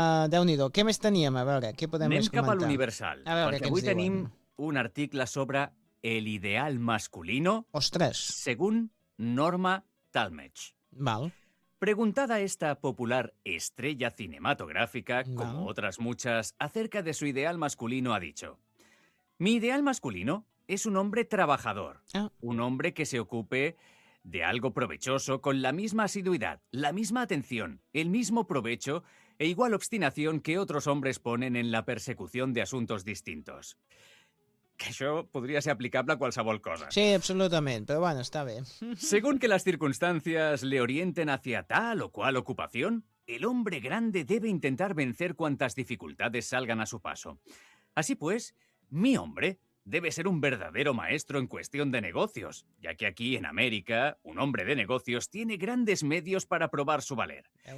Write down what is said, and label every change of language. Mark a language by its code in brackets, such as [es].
[ca] Déu-n'hi-do, què més teníem? A veure, què podem comentar? Anem cap a l'Universal, perquè avui tenim un article sobre el [es] ideal masculino. [ca] Ostres! [es] Según Norma Talmadge. [ca] Val. [es] Preguntada esta popular estrella cinematográfica, como otras muchas, acerca de su ideal masculino, ha dicho: mi ideal masculino es un hombre trabajador, un hombre que se ocupe de algo provechoso con la misma asiduidad, la misma atención, el mismo provecho e igual obstinación que otros hombres ponen en la persecución de asuntos distintos. [ca] Que això podria ser aplicable a qualsevol cosa. Sí, absolutament, però bueno, està bé. [es] Según que las circunstancias le orienten hacia tal o cual ocupación, el hombre grande debe intentar vencer cuantas dificultades salgan a su paso. Así pues, mi hombre debe ser un verdadero maestro en cuestión de negocios, ya que aquí en América un hombre de negocios tiene grandes medios para probar su valer.